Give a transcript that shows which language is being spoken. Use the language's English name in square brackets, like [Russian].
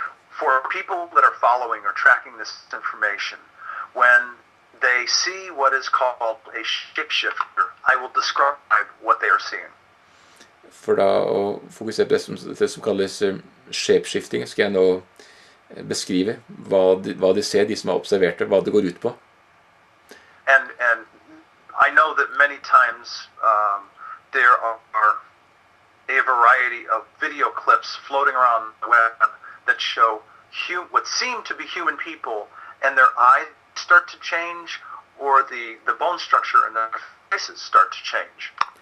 [English] For people that are following or tracking this information, when they see what is called a shapeshifter, I will describe what they are seeing. [Norwegian] For da å fokusere på det som kalles shapeshifting, skal jeg nå beskrive hva de ser, de som har observert det, hva det går ut på. [English] And I know that many times there are a variety of video clips floating around the web that show what seem to be human people, and their eyes start to change, or the bone structure in their faces start to change.